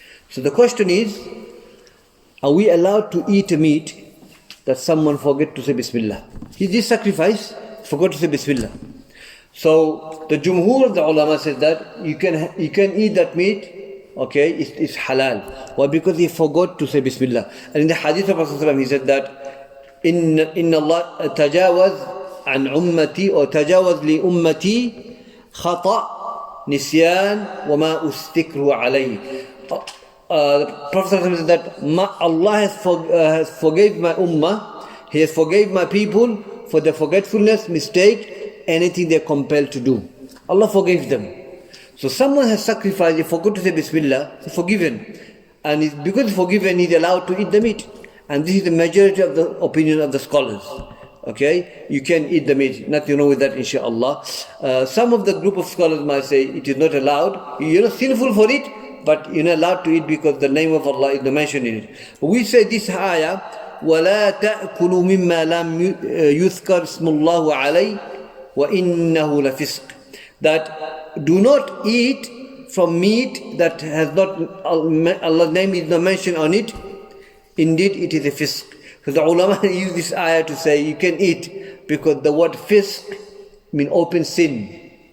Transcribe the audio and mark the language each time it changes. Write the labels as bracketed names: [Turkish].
[English] So the question is, are we allowed to eat a meat that someone forget to say Bismillah? He did sacrifice, forgot to say Bismillah. So the Jumhur of the ulama says that you can eat that meat. Okay, it's halal. Why? Because he forgot to say Bismillah. And in the hadith of Rasulullah, he said that [Arabic] إن الله تجاوز عن أمتي أو تجاوز لأمتي خطأ نسيان وما أستكره عليه. [English] The Prophet said that Allah has forgave my ummah, He has forgave my people for their forgetfulness, mistake, anything they're compelled to do. Allah forgave them. So someone has sacrificed, he forgot to say Bismillah, he's forgiven. And because he's forgiven, he's allowed to eat the meat. And this is the majority of the opinion of the scholars. Okay, you can eat the meat, nothing wrong with that, inshallah. Some of the group of scholars might say it is not allowed. You're not sinful for it, but you're not allowed to eat because the name of Allah is mentioned in it. But we say this ayah, [Arabic] وَلَا تَأْكُلُوا مِمَّا لَمْ يُذْكَرْ اسْمُ اللَّهُ عَلَيْهِ وَإِنَّهُ لَفِسْقٌ. [English] That do not eat from meat that has not Allah's name is not mentioned on it. Indeed, it is a fisq. So the ulama use this ayah to say you can eat because the word fisq means open sin.